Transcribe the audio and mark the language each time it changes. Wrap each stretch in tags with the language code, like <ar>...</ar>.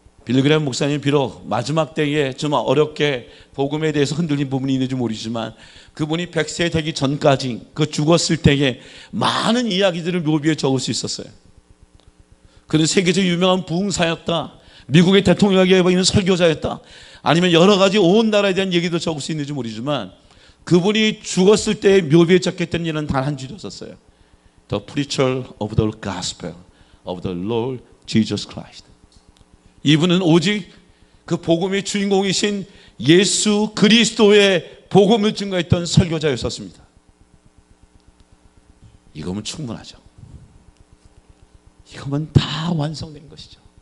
<ko>빌리그레임 목사님 비록 마지막 때에 좀 어렵게 복음에 대해서 흔들린 부분이 있는지 모르지만 그분이 100세 되기 전까지 그 죽었을 때에 많은 이야기들을 묘비에 적을 수 있었어요. 그는 세계적 유명한 부흥사였다. 미국의 대통령에게 있는 설교자였다. 아니면 여러 가지 온 나라에 대한 얘기도 적을 수 있는지 모르지만 그분이 죽었을 때 묘비에 적혔던 일은 단 한 줄이었어요.</ko> <en>The preacher of the gospel of the Lord Jesus Christ.</en> <ko>이분은 오직 그 복음의 주인공이신 예수 그리스도의 복음을 증거했던 설교자였었습니다. 이거면 충분하죠. 이거면 다 완성된 것이죠.</ko>